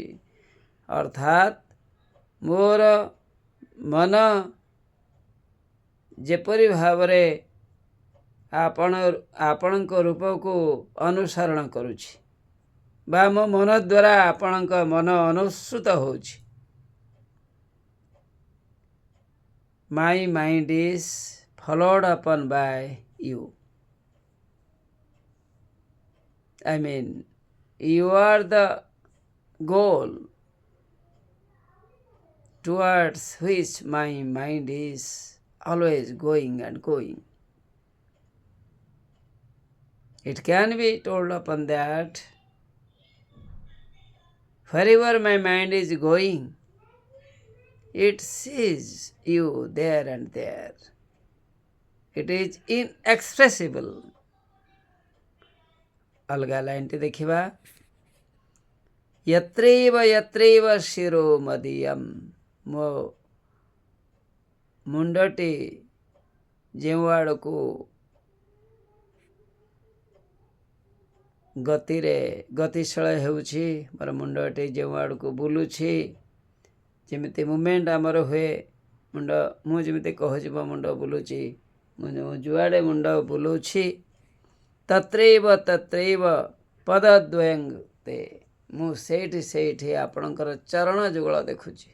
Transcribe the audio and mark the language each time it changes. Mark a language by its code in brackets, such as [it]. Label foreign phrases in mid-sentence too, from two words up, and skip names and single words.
[or] ଅର୍ଥାତ୍ ମୋର ମନ ଯେପରି ଭାବରେ ଆପଣଙ୍କ ରୂପକୁ ଅନୁସରଣ କରୁଛି ବା ମୋ ମନ ଦ୍ୱାରା ଆପଣଙ୍କ ମନ ଅନୁସୃତ ହେଉଛି। [en] my mind is followed upon by you. I mean, you are the goal towards which my mind is always going and going. It can be told upon that wherever my mind is going, it sees you there and there. It is inexpressible. [or] ଅଲଗା ଲାଇନଟି ଦେଖିବା [sa] यत्रैव यत्रैव शिरोमदीयम् [or] ମୋ ମୁଣ୍ଡଟି ଯେଉଁ ଆଡ଼କୁ ଗତିଶୀଳ ହେଉଛି ମୋର ମୁଣ୍ଡଟି ଯେଉଁ ଆଡ଼କୁ ବୁଲୁଛି ଯେମିତି ମୁଭମେଣ୍ଟ ଆମର ହୁଏ ମୁଣ୍ଡ ମୁଁ ଯେମିତି କହୁଛି ମୋ ମୁଣ୍ଡ ବୁଲୁଛି ମୁଁ ଯୁଆଡ଼େ ମୁଣ୍ଡ ବୁଲୁଛି [sa] तत्रैव तत्रैव पदद्वयं ते [or] ମୁଁ ସେଇଠି ଆପଣଙ୍କର ଚରଣ ଯୁଗଳ ଦେଖୁଛି।